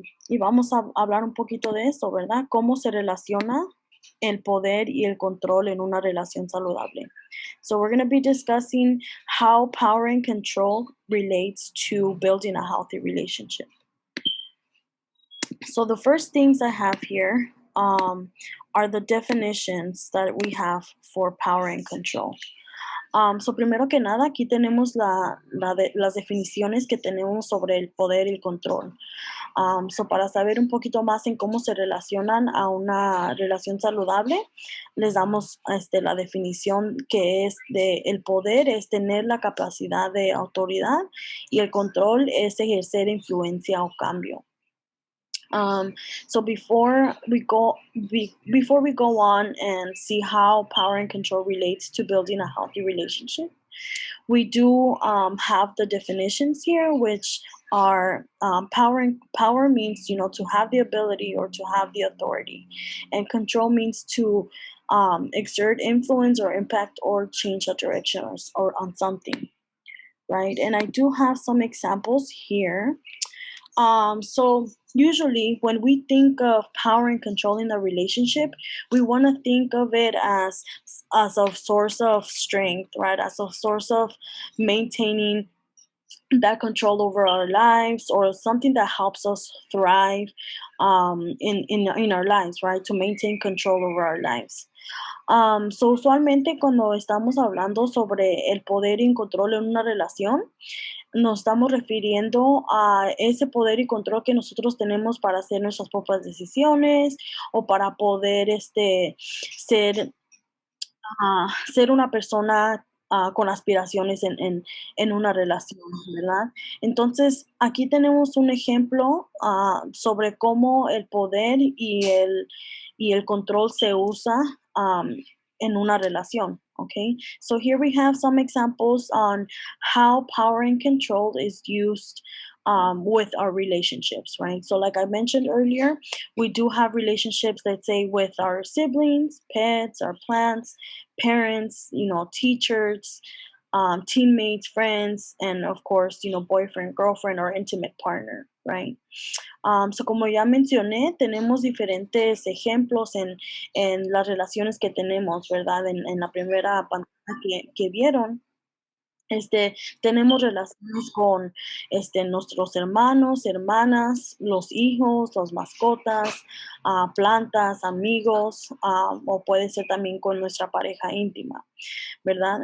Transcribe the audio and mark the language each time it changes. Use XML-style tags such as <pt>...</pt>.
<es>Y vamos a hablar un poquito de eso, ¿verdad? ¿Cómo se relaciona el poder y el control en una relación saludable?</es> <en>So we're going to be discussing how power and control relates to building a healthy relationship. So the first things I have here are the definitions that we have for power and control.</en> <es>So primero que nada, aquí tenemos las definiciones que tenemos sobre el poder y el control. So para saber un poquito más en cómo se relacionan a una relación saludable, les damos la definición que es de el poder es tener la capacidad de autoridad y el control es ejercer influencia o cambio.</es> <en>So before we go on and see how power and control relates to building a healthy relationship, we do have the definitions here, which are power means to have the ability or to have the authority, and control means to exert influence or impact or change a direction or on something, right? And I do have some examples here. So usually when we think of power and control in a relationship, we want to think of it as a source of strength, right? As a source of maintaining that control over our lives, or something that helps us thrive in our lives, right? To maintain control over our lives.</en> <es>So usualmente cuando estamos hablando sobre el poder y control en una relación, nos estamos refiriendo a ese poder y control que nosotros tenemos para hacer nuestras propias decisiones o para poder ser, ser una persona con aspiraciones en una relación, ¿verdad? Entonces, aquí tenemos un ejemplo sobre cómo el poder y el control se usa en una relación.</es> <en>Okay, so here we have some examples on how power and control is used with our relationships, right? So, like I mentioned earlier, we do have relationships, let's say, with our siblings, pets, our plants, parents, teachers, teammates, friends, and of course, boyfriend, girlfriend, or intimate partner, right?</en> <es>So como ya mencioné, tenemos diferentes ejemplos en las relaciones que tenemos, ¿verdad? En la primera pantalla que vieron. Tenemos relaciones con nuestros hermanos, hermanas, los hijos, las mascotas, plantas, amigos, o puede ser también con nuestra pareja íntima, ¿verdad?</es>